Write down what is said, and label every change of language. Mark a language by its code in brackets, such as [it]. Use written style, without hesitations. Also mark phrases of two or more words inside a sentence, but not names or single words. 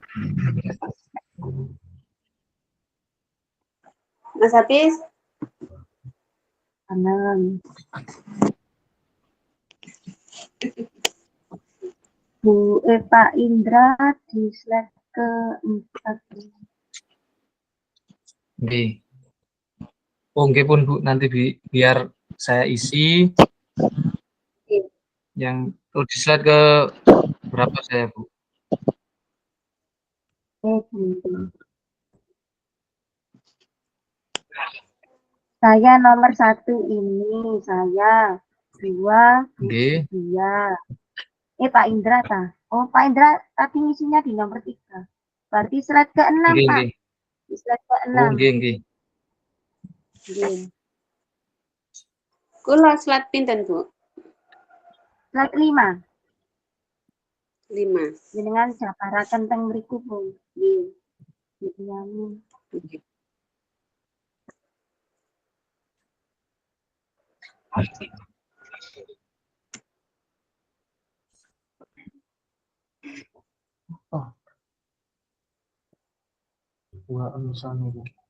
[id] Mas Hafiz, 6. Pak Indra di slide ke-4. Nggih. Oh, [jv] nggih pun [id] Bu, nanti biar saya isi yang di slide ke berapa saya, Bu? Saya nomor 1 ini, saya 2, Nggih. dia. Pak Indra ta? Oh, Pak Indra tadi ngisinya di nomor 3. Berarti slide ke-6, Nggih, Pak. nggih. Di slide ke-6. [jv] Oh, nggih, nggih. [id] Nggih. [jv] kula slide pinten, Bu? [id] Slide 5. 5. [jv] Jenengan japaraken teng mriku, Bu. Nggih. Nggih. [id] Oh. Wah, sana Bu.